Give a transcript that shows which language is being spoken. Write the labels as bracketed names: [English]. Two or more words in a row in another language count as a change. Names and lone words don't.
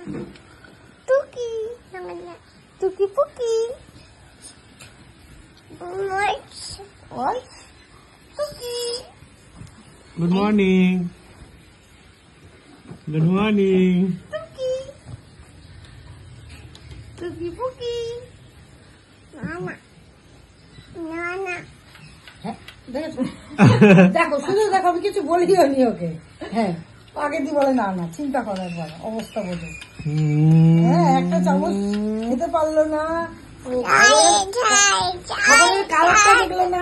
[English] Tuki. Tuki Puki. What? Tuki. Good morning. Good morning. Tuki. Tuki Puki. Nana. Nana. [Bangla] দেখো শুধু দেখো আমি কিছু বলিও নি ওকে। হ্যাঁ আগে দিয়ে বলে না না চিন্তা করার পর অবস্থা বোঝো। হ্যাঁ একটা চামচ খেতে পারলো না, খাবারের কালারটা দেখলো না।